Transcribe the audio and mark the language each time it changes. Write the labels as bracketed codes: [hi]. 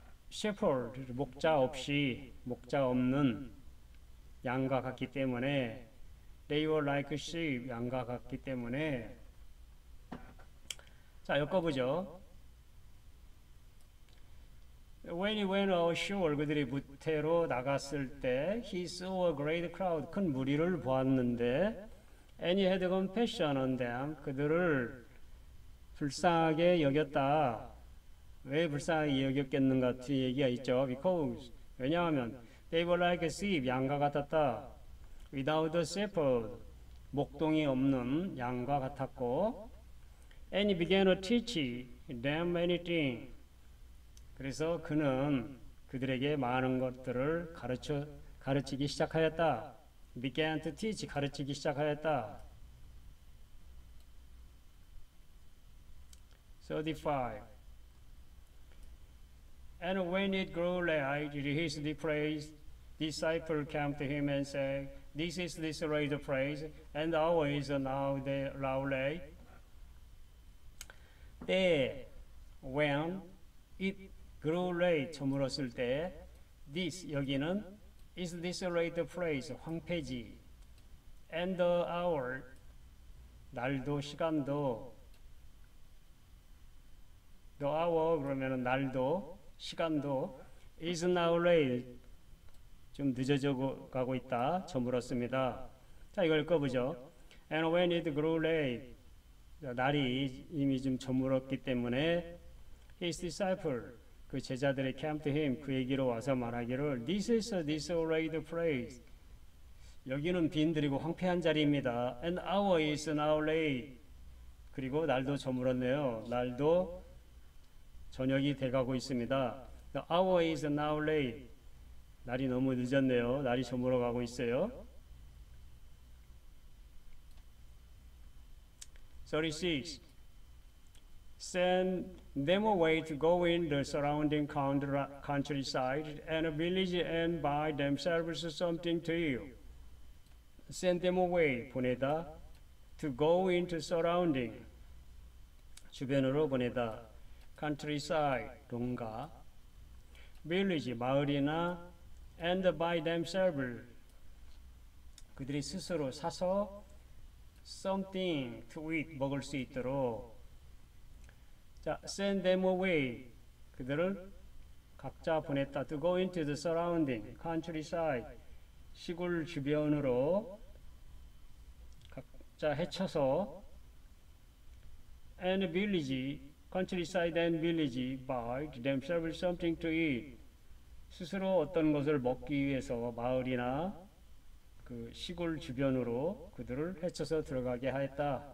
[ko] shepherd, 목자 없는 양과 같기 때문에 [en] they were like a sheep, [ko] 양과 같기 때문에 자, 엮어보죠. [en] When he went ashore, [ko] 그들이 무태로 나갔을 때 [en] he saw a great crowd, [ko] 큰 무리를 보았는데 [en] And he had compassion on them. [ko] 그들을 불쌍하게 여겼다. 왜 불쌍하게 여겼겠는가 뒤에 얘기가 있죠. [en] Because [ko] 왜냐하면 [en] they were like a sheep, [ko] 양과 같았다. [en] Without a shepherd, [ko] 목동이 없는 양과 같았고 [en] And he began to teach them many things. [ko] 그래서 그는 그들에게 많은 것들을 가르치기 시작하였다. [en] began to teach, [ko] 가르치기 시작하였다. [en] 35 And when it grew late, his disciple came to him and said, This is this the praise, and the hour is now late. 때, when it grew late, 저물었을 때, this, [ko] 여기는 [en] is this the phrase, [ko] 황폐지, [en] and the hour, 날도 시간도, the hour [ko] 그러면은 날도 시간도 [en] is now late, [ko] 좀 늦어져 가고 있다, 저물었습니다. 자, 이걸 읽어보죠. [en] And when it grew late, [ko] 날이 이미 좀 저물었기 때문에 [en] his disciple [ko] 그 제자들이 [en] came to him [ko] 그에게로 와서 말하기를 [en] This is a desolate place. [ko] 여기는 빈들이고 황폐한 자리입니다. [en] And hour is now late. [ko] 그리고 날도 저물었네요. 날도 저녁이 돼가고 있습니다. [en] The hour is now late. [ko] 날이 너무 늦었네요. 날이 저물어가고 있어요. 36. [en] Send them away to go in the surrounding countryside and a village and buy themselves something to eat. Send them away, 보내다. To go into surrounding, [ko] 주변으로 보내다. Countryside, 동가. Village, 마을이나 [en] and buy themselves, [ko] 그들이 스스로 사서 [en] something to eat, [ko] 먹을 수 있도록. 자, [en] send them away, [ko] 그들을 각자 보냈다. [en] To go into the surrounding, countryside, [ko] 시골 주변으로 각자 헤쳐서 [en] and village, countryside and village, buy themselves something to eat, [ko] 스스로 어떤 것을 먹기 위해서 마을이나 그 시골 주변으로 그들을 헤쳐서 들어가게 하였다.